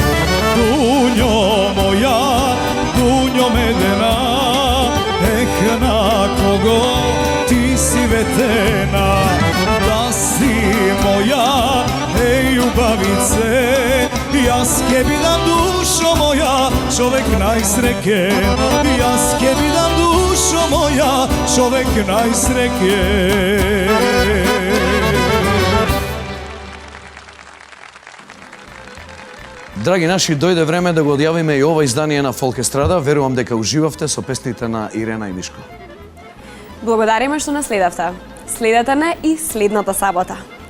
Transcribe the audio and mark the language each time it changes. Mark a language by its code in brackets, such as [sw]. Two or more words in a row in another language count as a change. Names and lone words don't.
[mk] Дуњо моја, дуњо медена, на кого ти си ветена, да си моја, љубавице, јаз ке видам душо моја, човек најсреќен. Јаз ке видам душо моја, човек најсреќен. Драги наши, дојде време да го одјавиме и ова издание на Фолк Естрада. Верувам дека уживавте со песните на Ирена и Мишко. Благодариме што наследавте. Следете не и следната сабота.